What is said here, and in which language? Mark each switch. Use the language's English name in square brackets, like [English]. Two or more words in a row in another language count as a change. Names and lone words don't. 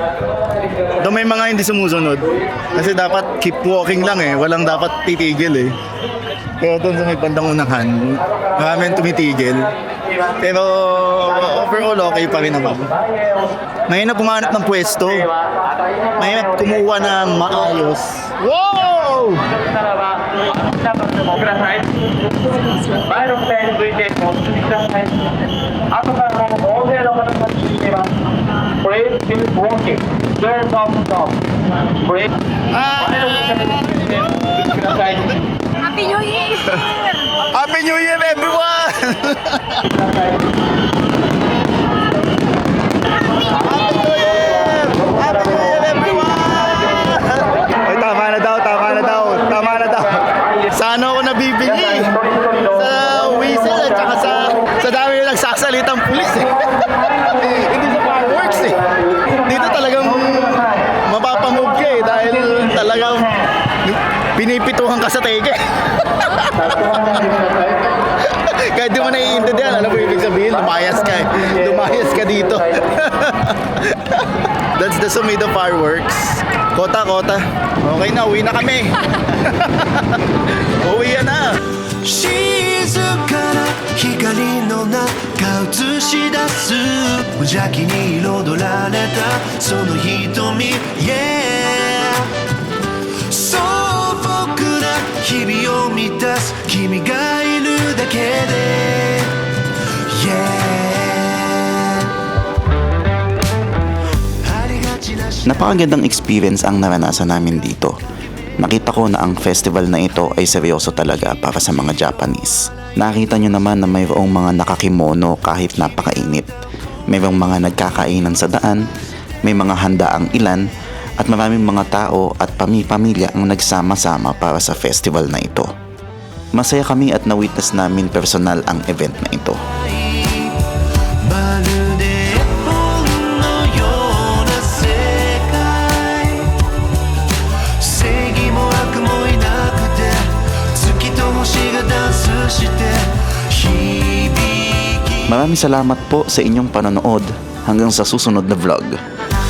[Filipino] Though may mga hindi sumusunod. Kasi dapat [English] keep walking [Filipino] lang eh. Walang dapat titigil eh. Pero doon sa may bandang unahan, maraming tumitigil. Pero [English] overall okay [Filipino] pa rin naman. Mahirap pumanap ng pwesto. Mahirap kumuha ng maayos. Wow! [Japanese] ください。前の線についてお進みください。後からも大勢の方が来ています。 [English] Please keep walking. Don't stop. Break. ください。 Happy New Year! Happy New Year, everyone! Happy New Year! Happy New Year, everyone! [Filipino] Ay, tama na daw. Sana ako nabibili. Sa whistle at saka sa dami yung nagsasalitang pulis eh. Hindi sa fireworks eh. Dito talagang mapapamove ka eh dahil talagang pinipituhan ka sa teke. Kahit di mo naiintindihan, alam mo ibig sabihin, lumayas ka eh. Lumayas ka dito. [English] That's the Sumida fireworks. [Filipino] Kota. Okay na, uwi na kami. Uwi na. [Japanese] 静かな光の中映し出す無邪気に彩られたその瞳 Yeah 素朴な日々を満たす君がいるだけで Yeah ありがちな [Filipino] Napakagandang experience ang naranasan namin dito. Nakita ko na ang festival na ito ay seryoso talaga para sa mga Japanese. Nakita nyo naman na mayroong mga nakakimono kahit napakainit. Mayroong mga nagkakainan sa daan, may mga handaang ilan, at maraming mga tao at pamilya ang nagsama-sama para sa festival na ito. Masaya kami at na-witness namin personal ang event na ito. [Japanese] まるで絵本のような世界正義も悪もいなくて月と星がダンスして響き [Filipino] Maraming salamat po sa inyong panonood. Hanggang sa susunod na vlog.